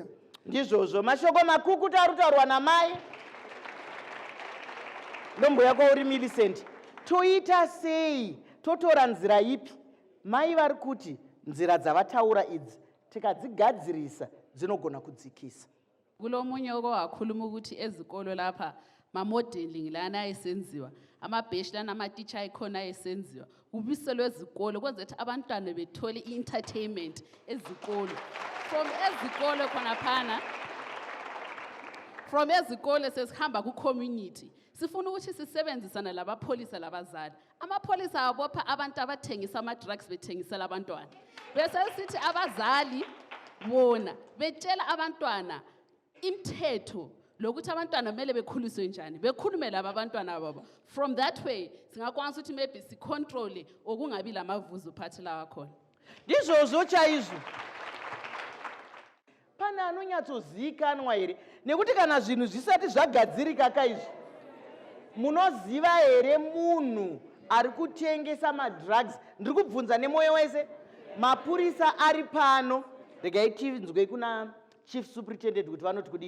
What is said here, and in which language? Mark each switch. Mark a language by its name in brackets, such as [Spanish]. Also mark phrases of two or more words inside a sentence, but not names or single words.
[Shona] Ndizvozvo mashoko makukutu ari kutaurwa namai. Ndombuya kwauri Millicent, toita sei, totora nzira ipi? Mai vari kuti nzira dzavataura idzi tikadzigadzirisa dzinogona kudzikisa. [North Ndebele] Kulo munye okakhuluma ukuthi ezikolo lapha ma-modeling lana ayesenziwa, amabheshi lana ama-teacher ayikhona ayesenziwa, kubiselwe ezikolo kwenzela ukuthi abantwana bethole i-entertainment ezikolo. From ezikolo sesihamba ku-community. Sifuna ukuthi sisebenzisana labapholisa labazali. Amapholisa abopha abantu abathengisa ama-drugs bethengisela abantwana. Bese sithi abazali bona betshela abantwana imithetho lokuthi abantwana kumele bekhuliswe njani, bekhulume laba abantwana babo. [English] From that way [North Ndebele] singakwanisa ukuthi maybe sicontrol okungabi lamavuzu phathi lawa khona. [Shona] Ndizvozvo chaizvo. Pana anonyatsozikanwa here nekuti kana zvinhu zvisati zvagadzirika kaizvi, munoziva here munhu ari kutengesa madrugs? Ndiri kubvunza nemoyo wese. Mapurisa ari pano, regai tinzwe kuna [English] chief superintendent [Shona] kuti vanoti kudi.